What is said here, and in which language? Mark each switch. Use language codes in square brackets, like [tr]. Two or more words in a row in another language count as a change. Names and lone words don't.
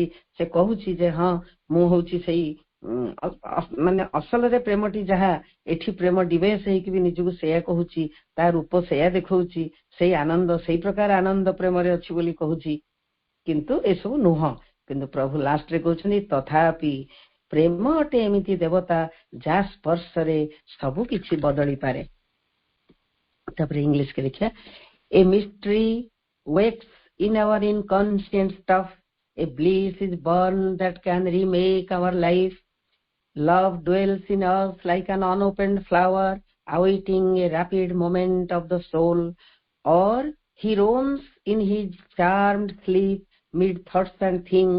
[or] ସେ କହୁଛି ଯେ ହଁ ମୁଁ ହଉଛି ସେଇ ମାନେ ଅସଲରେ ପ୍ରେମଟି ଯାହା, ଏଠି ପ୍ରେମ ଡିଭେସ୍ ହେଇକି ବି ନିଜକୁ ସେଇଆ କହୁଛି, ତା ରୂପ ସେଇଆ ଦେଖଉଛି, ସେଇ ଆନନ୍ଦ ସେଇ ପ୍ରକାର ଆନନ୍ଦ ପ୍ରେମରେ ଅଛି ବୋଲି କହୁଛି, କିନ୍ତୁ ଏସବୁ ନୁହଁ। କିନ୍ତୁ ପ୍ରଭୁ ଲାଷ୍ଟରେ କହୁଛନ୍ତି ତଥାପି ପ୍ରେମ ଅଟେ ଏମିତି ଦେବତା ଯାହା ସ୍ପର୍ଶରେ ସବୁ କିଛି ବଦଳି ପାରେ। ତାପରେ ଇଂଲିଶରେ ଦେଖିବା, [en] a mystery wakes in our inconscient stuff, a bliss is born that can remake our life. Love dwells in us like an unopened flower, awaiting a rapid moment of the soul, or he roams in his charmed sleep mid thoughts and things.